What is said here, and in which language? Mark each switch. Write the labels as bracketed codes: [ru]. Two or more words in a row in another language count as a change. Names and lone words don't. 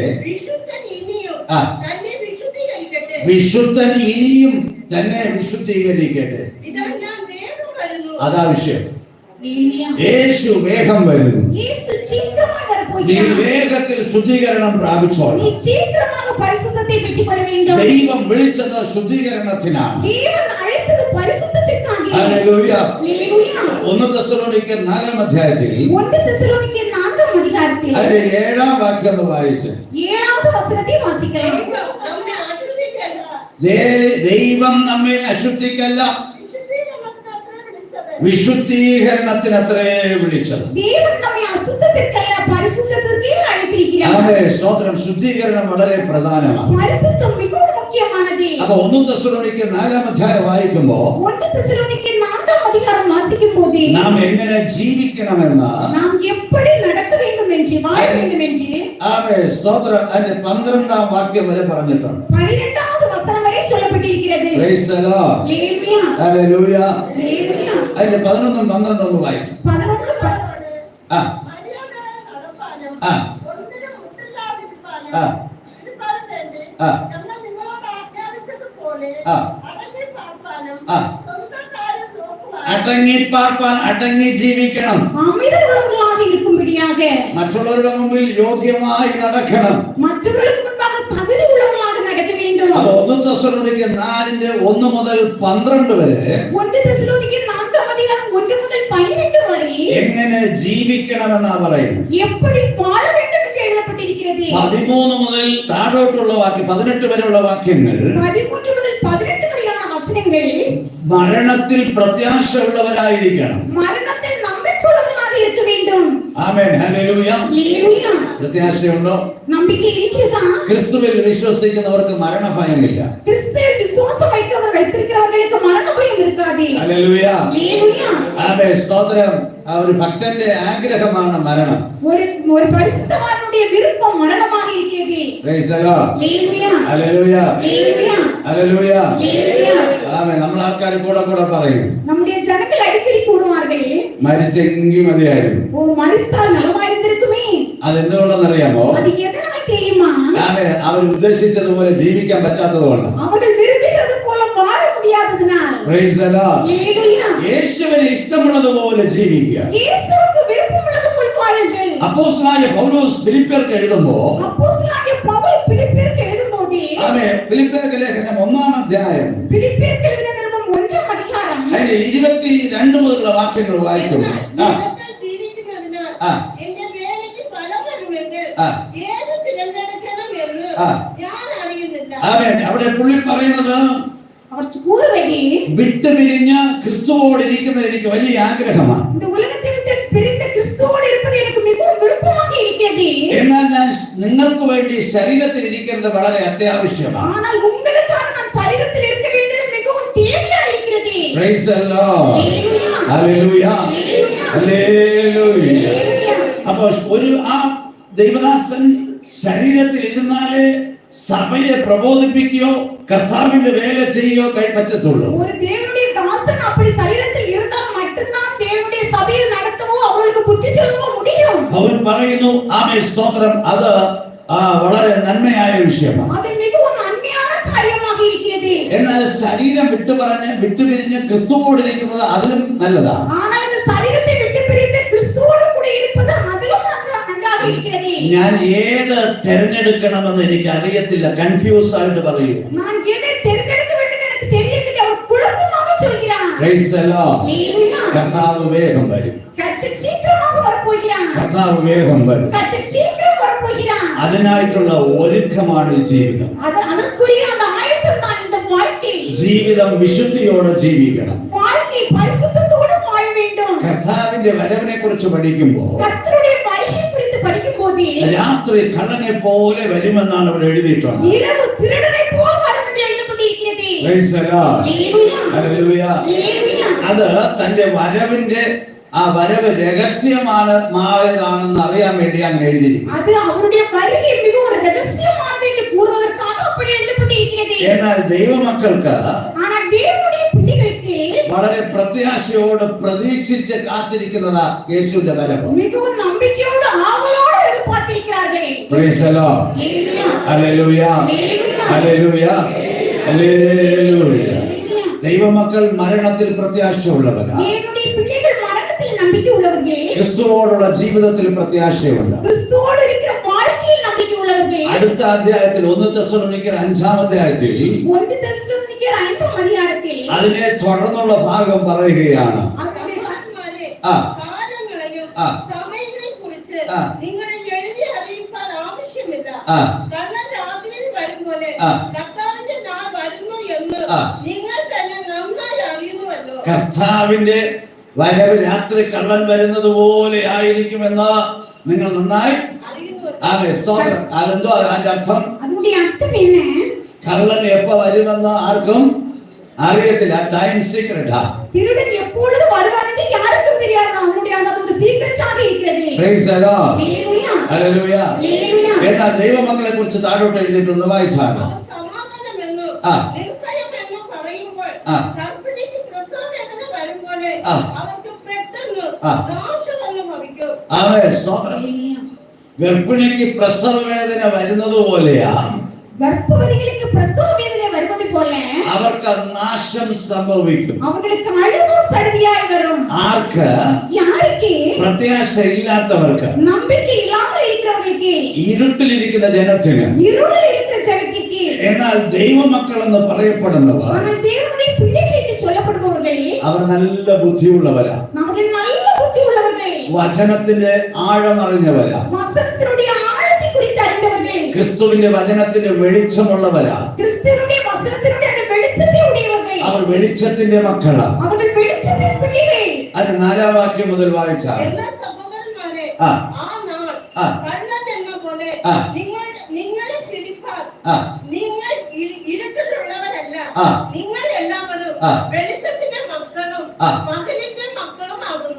[ml] വിശുദ്ധൻ ഇനിയും ആ. തന്നെ വിശുദ്ധീകരിക്കട്ടെ. വിശുദ്ധൻ ഇനിയും തന്നെ വിശുദ്ധീകരിക്കട്ടെ. ഇതാ ഞാൻ വേഗം വരുന്നു. അതാ വിഷയം. ഹല്ലേലൂയ. യേശു വേഗം വരുന്നു. [ta] യേശു சீக்கிரமாக [ml] നീ [ta] வரப்போகிறார். [ml] വേഗത്തിൽ ശുദ്ധീകരണം പ്രാപിച്ചോളാം. [ta] நீ சீக்கிரமாக பரிசுத்தத்தை பெற்றுக்கொள்ள வேண்டும். [ml] ദൈവം വിളിച്ചത് ശുദ്ധീകരണത്തിനാണ്. [ta] தேவன் அழைத்தது பரிசுத்தத்திற்காக. [ml] ഹല്ലേലൂയ. ഹല്ലേലൂയ. 1 തെസ്സലോനിക്കർ 4-ാം അധ്യായത്തിൽ 1 തെസ്സലോനിക്കർ 4-ാം അധികാരത്തിൽ അതിന്റെ 7-ാം വാക്യം ഒന്ന് വായിച്ച് 7ാമത് വചനത്തെ വാസിക്കണം. നമ്മെ അശുദ്ധിക്കല്ല, ദൈവം നമ്മെ അശുദ്ധിക്കല്ല വിശുദ്ധീകരണത്തിനത്രേ വിളിച്ചത്. വിശുദ്ധീകരണത്തിനത്രേ വിളിച്ചത്. [ta] தேவன் நம்மை அசுத்தத்திற்கல்ல பரிசுத்தத்திற்கே அழைத்திருக்கிறார். [ml] ആമേൻ സ്തോത്രം. ശുദ്ധീകരണം വളരെ പ്രധാനമാണ്. [ta] பரிசுத்தம் மிகவும் முக்கியமானது. [ml] അപ്പൊ 1 തെസ്സലോനിക്കർ 4-ാം അധ്യായം വായിക്കുമ്പോ [ta] 1 തെസ്സലോനിക്കർ 4-ാം அதிகாரம் வாசிக்கும்போது [ml] നാം എങ്ങനെ ജീവിക്കണമെന്ന് [ta] நாம் எப்படி நடக்க வேண்டும் என்று வாழ வேண்டும் என்று [ml] ആമേൻ സ്തോത്രം അതിന്റെ 12-ാം വാക്യം വരെ പറഞ്ഞിട്ടുണ്ട്. 12ാമത് വചനം വരെ சொல்லப்பட்டிருக்கிறது. [en] Praise the Lord. [ml] ഹല്ലേലൂയ. Hallelujah. ഹല്ലേലൂയ. അതിന്റെ 11-ഉം 12-ഉം ഒന്ന് വായിക്കും. 11 ആ മര്യാദ നടപ്പാനും ആ ഒന്നിനും മുട്ടില്ലാതിരിപ്പാനും ആ ഇരിപ്പാനും വേണ്ടി ആ ഞങ്ങൾ നിങ്ങളോട് ആജ്ഞാപിച്ചതുപോലെ ആ അടങ്ങി പാർപ്പാനും ആ സ്വന്തം കാര്യം നോക്കുവാനും അടങ്ങി പാർപ്പാൻ, അടങ്ങി ജീവിക്കണം. [ta] அமைதலுள்ளவர்களாக இருக்கும்படியாக [ml] മറ്റുള്ളവരുടെ മുമ്പിൽ യോഗ്യമായി നടക്കണം. [ta] மற்றவர்களுக்கு முன்பாக தகுதி உள்ளவர்களாக நடக்க வேண்டும். [ml] അപ്പൊ 1 തെസ്സലോനിക്കർ 4-ന്റെ 1 മുതൽ 12 വരെ 1 തെസ്സലോനിക്കർ 4-ാം அதிகாரம் 1 മുതൽ 12 വരെ എങ്ങനെ ജീവിക്കണമെന്നാ പറയുന്നത്. [ta] எப்படி வாழ வேண்டும் என்று எழுதப்பட்டிருக்கிறது. [ml] 13 മുതൽ താഴോട്ടുള്ള വാക്യം 18 വരെയുള്ള വാക്യങ്ങൾ 13 മുതൽ 18 വരെയാണ് വചനങ്ങൾ മരണത്തിൽ പ്രത്യാശ ഉള്ളവരായിരിക്കണം. [ta] മരണത്തിൽ നമ്പിക്കയുള്ളവர்களாக இருக்க வேண்டும். [ml] ആമേൻ. ഹല്ലേലൂയ. ഹല്ലേലൂയ. പ്രത്യാശയുണ്ടോ? [ta] നம்பிக்கை இருக்கிறதா? [ml] ക്രിസ്തുവിൽ വിശ്വസിക്കുന്നവർക്ക് മരണഭയമില്ല. [ta] கிறிஸ்துவில் விசுவாசம் வைத்தவர் வைத்திருக்கிறவர்களுக்கு மரண பயம் இருக்காது. [ml] ഹല്ലേലൂയ. ഹല്ലേലൂയ. ആമേൻ സ്തോത്രം. ആ ഒരു ഭക്തന്റെ ആഗ്രഹമാണ് മരണം. [ta] ஒரு பரிசுத்தவானுடைய விருப்பம் மரணமாக இருக்கிறது. [en] Praise the Lord. [ml] ഹല്ലേലൂയ. ഹല്ലേലൂയ. ഹല്ലേലൂയ. ഹല്ലേലൂയ. ഹല്ലേലൂയ. ആമേൻ. നമ്മൾ ആൾക്കാർ കൂടെ പറയും [ta] நம்முடைய ஜனங்கள் அடிக்கடி கூறுவார்கள், [ml] മരിച്ചെങ്കിൽ മതിയായിരുന്നു. [ta] ஓ மரித்தால் நலமாயிருந்திருக்குமே. [ml] അതെന്തുകൊണ്ടെന്നറിയാമോ? [ta] அது எதனால் தெரியுமா? [ml] ആമേൻ. അവർ ഉദ്ദേശിച്ചതുപോലെ ജീവിക്കാൻ പറ്റാത്തത് കൊണ്ട്. [ta] அவர்கள் விரும்புகிறது போல வாழ முடியாததினால். [en] Praise the Lord. [ta] ஹல்லேலூயா. [ml] യേശുവിന് ഇഷ്ടമുള്ളതുപോലെ ജീവിക്കുക. [ta] இயேசுவுக்கு விருப்பமுள்ளது போல் வாழுங்கள். [ml] അപ്പോസ്തലനായ പൗലോസ് ഫിലിപ്പിയർക്ക് എഴുതുമ്പോൾ [ta] அப்போஸ்தலனாகிய பவுல் பிலிப்பியருக்கு எழுதும்போது [ml] ആമേൻ ഫിലിപ്പിയർക്ക് ലേഖനം 1-ാം അധ്യായം [ta] பிலிப்பியருக்கு எழுதின நிருபம் 1-ാം அதிகாரம் [ml] അതിൽ 22 മുതലുള്ള വാക്യങ്ങൾ വായിക്കുന്നു. ലോകത്തിൽ ജീവിക്കുന്നതിനാൽ ആ. എന്റെ വേലയ്ക്ക് ഫലം വരുമെങ്കിൽ ആ. ഏത് തിരഞ്ഞെടുക്കണം എന്ന് ആ. ഞാൻ അറിയുന്നില്ല. ആമേൻ. അവിടെ പുള്ളി പറയുന്നത് [ta] அவர் கூறுவது, [ml] വിട്ടുപിരിഞ്ഞ് ക്രിസ്തുവോടിരിക്കുന്നത് എനിക്ക് വലിയ ആഗ്രഹമാണ്. [ta] இந்த உலகத்தை விட்டு பிரிந்த கிறிஸ்துவோடு இருப்பது எனக்கு மிகவும் விருப்பமாக இருக்கிறது. [ml] എന്നാൽ ഞാൻ നിങ്ങൾക്ക് വേണ്ടി ശരീരത്തിൽ ഇരിക്കേണ്ടത് വളരെ അത്യാവശ്യമാണ്. [ta] ஆனால் உங்களுக்காக நான் சரீரத்தில் இருக்க வேண்டியது மிகவும் தேவையா இருக்கிறது. [en] Praise the Lord. [ml] ഹല്ലേലൂയ. [en] Hallelujah. Hallelujah. [ml] അപ്പൊ ഒരു ആ ദൈവദാസൻ ശരീരത്തിൽ ഇരുന്നാലേ സഭയെ പ്രബോധിപ്പിക്കുകയോ കർത്താവിന്റെ വേല ചെയ്യുകയോ പറ്റത്തുള്ളൂ. [ta] ஒரு தேவனுடைய தாசன் அப்படி சரீரத்தில் இருந்தால் மட்டும்தான் தேவனுடைய சபையை நடத்தவோ அவர்களுக்கு புத்தி சொல்லவோ முடியும். [ml] അവൻ പറയുന്നു ആമേൻ സ്തോത്രം. അത് വളരെ നന്മയായ വിഷയമാണ്. [ta] அது மிகவும் நன்மையான காரியமாக இருக்கிறது. [ml] എന്നാൽ ശരീരം വിട്ടുപിരിഞ്ഞ് ക്രിസ്തുവോടിരിക്കുന്നത് അതിലും നല്ലതാണ്. [ta] ஆனால் இந்த சரீரத்தை விட்டு பிரிந்து கிறிஸ்துவோடு கூட இருப்பது அதிலும் நன்றாக இருக்கிறது. [ml] ഞാൻ ഏത് തെരഞ്ഞെടുക്കണമെന്ന് എനിക്ക് അറിയത്തില്ല. കൺഫ്യൂസ് ആയിട്ട് പറയൂ. [ta] நான் எதை தேர்ந்தெடுக்க வேண்டும் எனக்கு தெரியவில்லை. அவர் குழப்பமாக சொல்கிறார். [en] Praise the Lord. [ta] ஹல்லேலூயா. [ml] കർത്താവ് വേഗം വരും. [ta] கர்த்தர் சீக்கிரமாக வரப்போகிறார். [ml] കർത്താവ് വേഗം വരും. [ta] கர்த்தர் சீக்கிரம் வரப்போகிறார். [ml] അതിനായിട്ടുള്ള ഒരുക്കമാണ് ഈ ജീവിതം. [ta] அதற்குரிய அந்த ஆயத்தம் தான் இந்த வாழ்க்கை. [ml] ജീവിതം വിശുദ്ധിയോടെ ജീവിക്കണം. [ta] வாழ்க்கை பரிசுத்தத்தோடு வாழ வேண்டும். [ml] കർത്താവിന്റെ വരവിനെ കുറിച്ച് പഠിക്കുമ്പോൾ [ta] கர்த்தருடைய வருகை குறித்து படிக்கும்போது [ml] രാത്രി കള്ളനെ പോലെ വരുമെന്നാണ് ഇവിടെ എഴുതിയിട്ടുള്ളത്. [ta] இரவு திருடனை போல் வரும் என்று எழுதப்பட்டிருக்கிறது. [en] Praise the Lord. [ml] ഹല്ലേലൂയ. ഹല്ലേലൂയ. ഹല്ലേലൂയ. അത് തന്റെ വരവിന്റെ ആ വരവ് രഹസ്യമാണെന്ന് അറിയാൻ വേണ്ടി അങ്ങ് എഴുതിയിരിക്കുന്നു. [ta] அது அவருடைய வருகை மிகவும் ரகசியமானது என்று கூறுவதற்காக அப்படி எழுதப்பட்டிருக்கிறது. [ml] എന്നാൽ ദൈവമക്കൾക്ക് [ta] ஆனால் தேவனுடைய பிள்ளைகளுக்கு [ml] വളരെ പ്രത്യാശയോട് പ്രതീക്ഷിച്ച് കാത്തിരിക്കുന്നതാ യേശുവിന്റെ വരവ്. [ta] மிகவும் நம்பிக்கையோடு ஆவலோடு எதிர்பார்த்திருக்கிறார்கள். [en] Praise the Lord. [ml] ഹല്ലേലൂയ. ഹല്ലേലൂയ. ഹല്ലേലൂയ. ഹല്ലേലൂയ. ദൈവമക്കൾ മരണത്തിൽ പ്രത്യാശയുള്ളവരാണ്. [ta] தேவனுடைய பிள்ளைகள் மரணத்தில் நம்பிக்கை உள்ளவர்கள். [ml] ക്രിസ്തുവോടുള്ള ജീവിതത്തിൽ പ്രത്യാശയുണ്ട്. [ta] கிறிஸ்துவோடு இருக்கிற வாழ்க்கையில் நம்பிக்கை உள்ளவர்கள். [ml] അടുത്ത അധ്യായത്തിൽ 1 തെസ്സലോനിക്കർ 5-ാം അധ്യായത്തിൽ 1 തെസ്സലോനിക്കർ 5-ാം അധ്യായത്തിൽ അതിനെ തുടർന്നുള്ള ഭാഗം പറയുകയാണ്. ആ. കാലങ്ങളെയും ആ. സമയങ്ങളെയും കുറിച്ച് ആ. നിങ്ങളെ എഴുതി അറിയിക്കാൻ ആവശ്യമില്ല. ആ. കള്ളൻ രാത്രിയിൽ വരും പോലെ ആ. കർത്താവിന്റെ നാൾ വരുന്നു എന്ന് ആ. നിങ്ങൾ തന്നെ നന്നായി അറിയുന്നുവല്ലോ. കർത്താവിന്റെ വരവ് രാത്രി കള്ളൻ വരുന്നത് പോലെ ആയിരിക്കുമെന്ന് നിങ്ങൾ നന്നായി അറിയുന്നുവല്ലോ. അതെന്തോ അതിന്റെ അർത്ഥം? [ta] அதனுடைய அர்த்தம் என்ன? [ml] കള്ളൻ എപ്പോ വരുമെന്ന് ആർക്കും അറിയത്തില്ല. [en] time secret. [ta] திருடன் எப்பொழுது வருவார் என்று யாருக்கும் தெரியாது. அதனுடைய அது ஒரு சீக்ரெட்டாக இருக்கிறது. [en] Praise the Lord. [ta] ஹல்லேலூயா. [ml] ഹല്ലേലൂയ. ഹല്ലേലൂയ. എന്നാൽ ദൈവമക്കളെ കുറിച്ച് താഴോട്ട് എഴുതിയിട്ടുണ്ട്, വായിച്ചാണ്. അവർ സമാധാനമെന്നും ആ. നിർഭയമെന്നും പറയുമ്പോൾ ആ. ഗർഭിണിക്ക് പ്രസവവേദന വരുമ്പോലെ ആ. അവർക്ക് പെട്ടെന്ന് ആ. നാശമെന്ന് ഭവിക്കും. ആമേൻ. സ്തോത്രം. ഗർഭിണിക്ക് പ്രസവ വേദന വരുന്നത് പോലെയാ [ta] கர்ப்பவதிகளுக்கு பிரசவ வேதனை வருவது போல [ml] അവർക്ക് നാശം സംഭവിക്കും. [ta] அவர்களுக்கு அழிவு சடுதியாய் வரும். [ml] ആർക്ക്? [ta] யாருக்கு? [ml] പ്രത്യാശ ഇല്ലാത്തവർക്ക്, [ta] நம்பிக்கை இல்லாமல் இருக்கிறவர்களுக்கு, [ml] ഇരുട്ടിലിരിക്കുന്ന ജനത്തിന്. [ta] இருளில் இருக்கிற ஜனத்திற்கு. [ml] എന്നാൽ ദൈവമക്കൾ എന്ന് പറയപ്പെടുന്നവർ [ta] ஆனால் தேவனுடைய பிள்ளைகள் என்று சொல்லப்படுபவர்கள் [ml] അവർ നല്ല ബുദ്ധിയുള്ളവരാ. [ta] அவர்கள் நல்ல புத்தி உள்ளவர்கள். [ml] വചനത്തിന്റെ ആഴമറിഞ്ഞവരാ. [ta] வசனத்தினுடைய ஆழத்தை குறித்து அறிந்தவர்கள். [ml] ക്രിസ്തുവിന്റെ വചനത്തിന്റെ വെളിച്ചമുള്ളവരാ. [ta] கிறிஸ்துவினுடைய வசனத்தினுடைய அந்த வெளிச்சத்தை உடையவர்கள். [ml] അവർ വെളിച്ചത്തിന്റെ മക്കളാ. [ta] அவர்கள் வெளிச்சத்தின் பிள்ளைகள். [ml] അത് 4-ാം വാക്യം മുതൽ വായിച്ചാൽ എന്നാൽ സഹോദരന്മാരെ, ആ. ആ നാൾ ആ. കള്ളൻ എന്ന പോലെ ആ. നിങ്ങളെ പിടിപ്പാൻ ആ. നിങ്ങൾ ഇരുട്ടിലുള്ളവരല്ല. ആ. നിങ്ങൾ എല്ലാവരും ആ. വെളിച്ചത്തിന്റെ മക്കളും ആ. പകലിന്റെ മക്കളും ആകുന്നു.